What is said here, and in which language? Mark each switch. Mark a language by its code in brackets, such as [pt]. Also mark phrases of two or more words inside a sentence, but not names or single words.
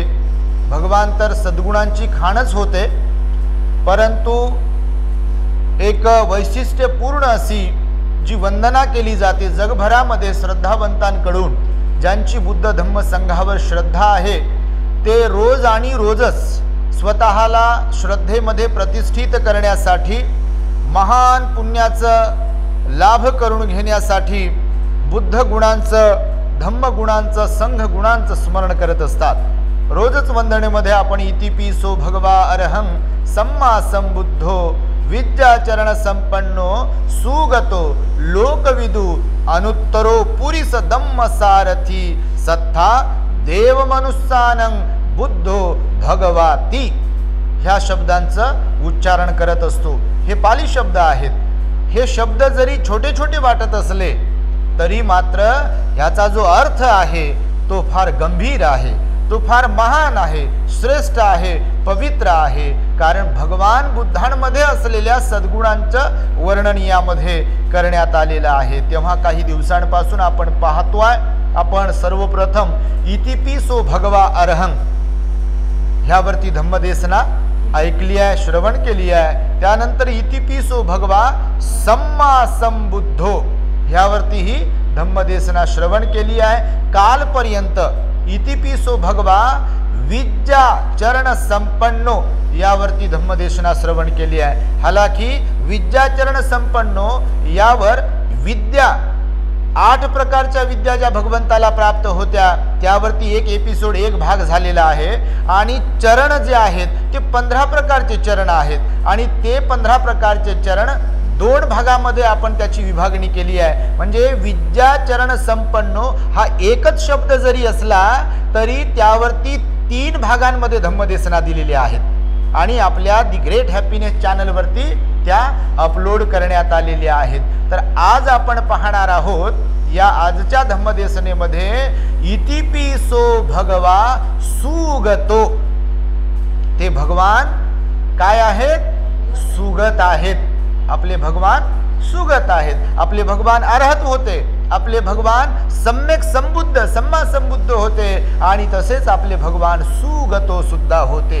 [mr] भगवान तर सद्गुणांची खाणच होते, परंतु एक वैशिष्ट्यपूर्ण अशी जी वंदना केली जाते जगभरामध्ये श्रद्धावंतांकडून, ज्यांची बुद्ध धम्म संघावर श्रद्धा आहे, ते रोज आणि रोजच स्वतःला श्रद्धेमध्ये प्रतिष्ठित करण्यासाठी, महान पुण्याचं लाभ करून घेण्यासाठी बुद्ध गुणांचं, धम्म गुणांचं, संघ गुणांचं स्मरण करत असतात. रोजच वंदनेमध्ये आपण [pi] इतिपिसो भगवा अरहं सम्मा संबुद्धो विद्याचरण संपन्नो सुगतो लोकविदु अनुत्तरो पुरीस धम्म सारथी सत्था देव मनुष्यानं बुद्धो भगवाती, [mr] ह्या शब्दांचं उच्चारण करत असतो. हे पाली शब्द आहेत. हे शब्द जरी छोटे छोटे वाटत असले तरी मात्र ह्याचा जो अर्थ आहे तो फार गंभीर आहे. तो फार महान आहे, श्रेष्ठ आहे, पवित्र आहे. कारण भगवान बुद्धांमध्ये असलेल्या सद्गुणांचं वर्णन यामध्ये करण्यात आलेलं आहे. तेव्हा काही दिवसांपासून आपण पाहतोय, आपण सर्वप्रथम [pi] इतिपिसो भगवा अरहं [mr] ह्यावरती धम्मदेशना ऐकली आहे, श्रवण केली आहे. त्यानंतर [pi] इतिपिसो भगवा सम्मा संबुद्धो [mr] ह्यावरतीही धम्मदेशना श्रवण केली आहे. कालपर्यंत [pi] इतिपिसो भगवा विद्या चरण संपन्नो [mr] यावरती धम्मदेशना श्रवण केली आहे. हालाकी [pi] विद्याचरण संपन्नो [mr] यावर विद्या 8 प्रकारच्या विद्या ज्या भगवंताला प्राप्त होत्या त्यावरती एक एपिसोड, एक भाग झालेला आहे. आणि चरण जे आहेत ते 15 प्रकारचे चरण आहेत आणि ते 15 प्रकारचे चरण 2 भागामध्ये आपण त्याची विभागणी केली आहे. म्हणजे [pi] विद्याचरण संपन्नो [mr] हा एकच शब्द जरी असला तरी त्यावरती 3 भागांमध्ये धम्मदेशना दिलेली आहेत आणि आपल्या दी ग्रेट हॅपीनेस चॅनलवरती त्या अपलोड करण्यात आलेल्या आहेत. तर आज आपण पाहणार आहोत या आजच्या धम्मदेशनेमध्ये [pi] इतिपिसो भगवा सुगतो. [mr] ते भगवान काय आहेत? सुगत आहेत. आपले भगवान सुगत आहेत. आपले भगवान अरहत होते, आपले भगवान सम्यक संबुद्ध, [pi] सम्मा संबुद्ध [mr] होते आणि तसेच आपले भगवान सुगतो सुद्धा होते.